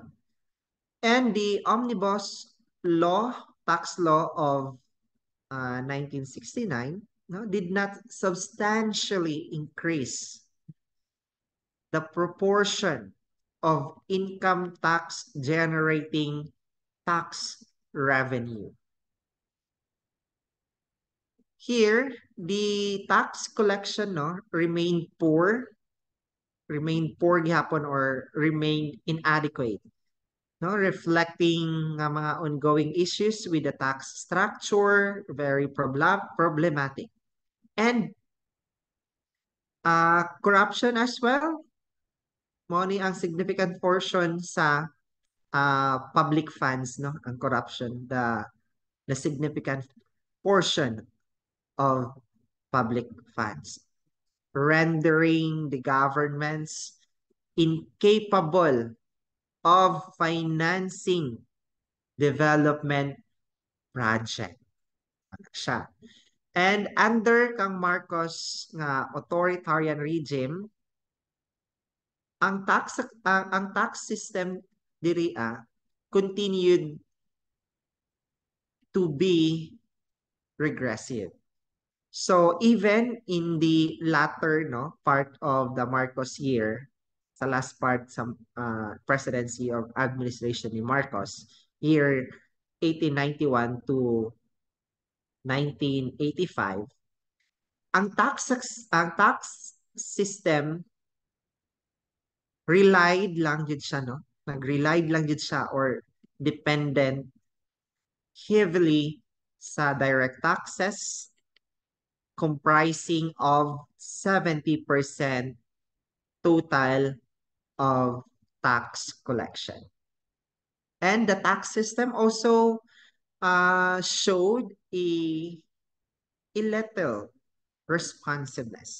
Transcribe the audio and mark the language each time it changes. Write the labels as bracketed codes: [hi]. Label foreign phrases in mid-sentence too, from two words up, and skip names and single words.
[en] And the omnibus tax law of 1969, no, did not substantially increase the proportion of income tax generating tax revenue. Here, the tax collection no remained poor gihapon or remained inadequate. No, reflecting [ceb] nga mga [en] ongoing issues with the tax structure, very problematic. And corruption as well. [ceb] Mo ni ang [en] significant portion sa public funds, no, ang corruption, the significant portion of public funds, rendering the governments incapable of financing development project. [ceb] Ano siya. [en] And under kang Marcos nga authoritarian regime, ang tax system diri continued to be regressive. So even in the latter part of the Marcos year, sa last part sa presidency of administration ni Marcos, year 1891 to 1985, ang tax system relied [ceb] lang jud siya, no? Nag-relied lang jud siya [en] or dependent heavily sa direct taxes comprising of 70% total of tax collection. And the tax system also showed a little responsiveness.